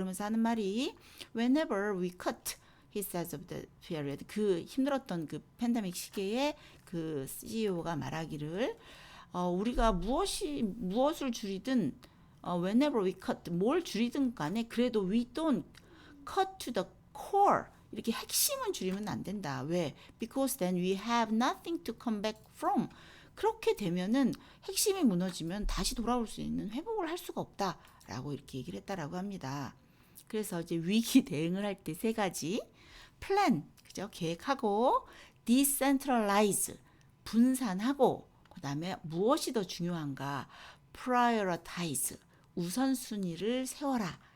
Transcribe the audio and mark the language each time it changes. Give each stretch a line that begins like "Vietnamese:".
Korean: 그러면서 하는 말이
English: whenever we cut, he says of the period,
Korean: 그 힘들었던 그 팬데믹 시기에 그 CEO가 말하기를 우리가 무엇을 줄이든
English: whenever we cut,
Korean: 뭘 줄이든 간에 그래도
English: we don't cut to the core,
Korean: 이렇게 핵심은 줄이면 안 된다. 왜?
English: Because then we have nothing to come back from.
Korean: 그렇게 되면은 핵심이 무너지면 다시 돌아올 수 있는 회복을 할 수가 없다라고 이렇게 얘기를 했다라고 합니다. 그래서 이제 위기 대응을 할 때 세 가지 플랜, 그죠? 계획하고 decentralize, 분산하고 그다음에 무엇이 더 중요한가 prioritize, 우선순위를 세워라.